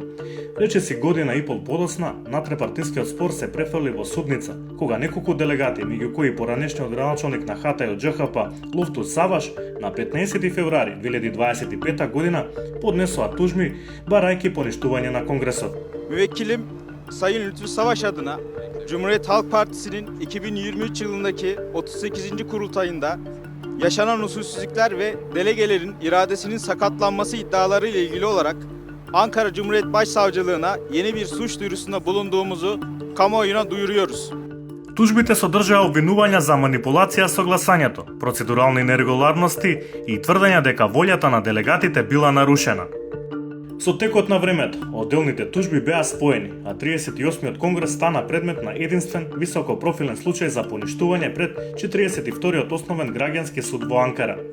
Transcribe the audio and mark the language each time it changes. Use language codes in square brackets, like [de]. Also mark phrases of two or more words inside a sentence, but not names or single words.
[mk] Речиси година и пол подоцна, натрепартискиот спор се префрли во судница, кога неколку делегати, меѓу кои поранешниот градоначалник на ХТ од ДЖХП Луфтус Саваш, на 15 февруари 2025 година поднесоа тужби барајќи поништување на Конгресот. [tr] Müvekkilim Sayın Lütfü Savaş adına Cumhuriyet Halk Partisi'nin 2023 yılındaki 38. kurultayında yaşanan usulsüzlükler ve delegelerin iradesinin sakatlanması iddiaları ile ilgili olarak Ankara Cumhuriyet Başsavcılığına yeni bir suç duyurusunda bulunduğumuzu kamuoyuna duyuruyoruz. [mk] Тужбите содржаа обвинувања за манипулација со гласањето, процедурални нерегуларности и тврдења дека волјата на делегатите била нарушена. Со текот на времето, одделните тужби беа споени, а 38-тиот конгрес стана предмет на единствен високопрофилен случај за поништување пред 42-тиот основен граѓански суд во Анкара.